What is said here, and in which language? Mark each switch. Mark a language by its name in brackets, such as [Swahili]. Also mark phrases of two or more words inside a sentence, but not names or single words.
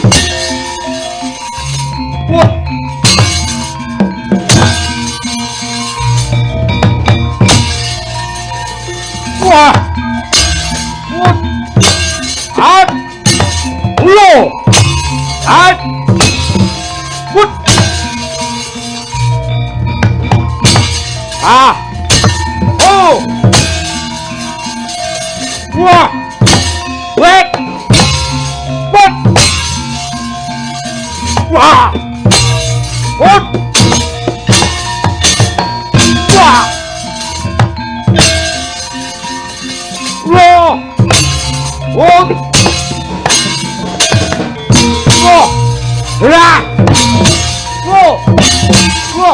[English] Wah. Wah. Wah. At. Ulo. At. Wut. Ah. Oh. Wah. Wait. What? Wah. What? Wah. Wah. What? Wah. Lah. Wah. Wah.